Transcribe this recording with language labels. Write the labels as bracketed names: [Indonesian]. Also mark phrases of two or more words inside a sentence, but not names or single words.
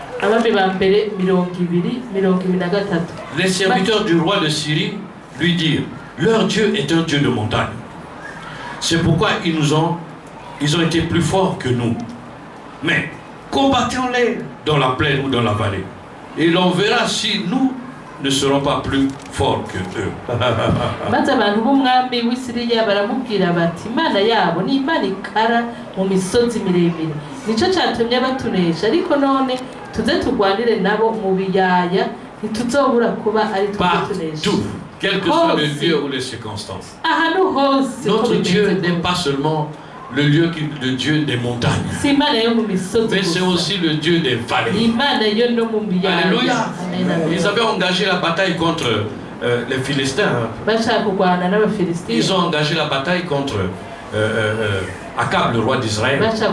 [French] Les serviteurs du roi de Syrie lui dirent, leur Dieu est un Dieu de montagne. C'est pourquoi ils ont été plus forts que nous. Mais combattons-les dans la plaine ou dans la vallée. Et l'on verra si nous ne seront pas plus forts que eux. [Rundi] maze abantu b'umwami w'Isiriya baramubwira bati imana yabo ni imana ikara mu misozi miremire nico catumye batunesha ariko none tuze turwanire nabo mu biyaya ntituzobura kuba ari tutunesha. [French] Quel que soit le lieu ou les circonstances. [Rundi] ahantu hose [French] Notre Dieu n'est pas seulement le Dieu des montagnes, mais c'est aussi le Dieu des vallées. Alléluia. Ils avaient engagé la bataille contre les Philistins. Ils ont engagé la bataille contre Akab, le roi d'Israël.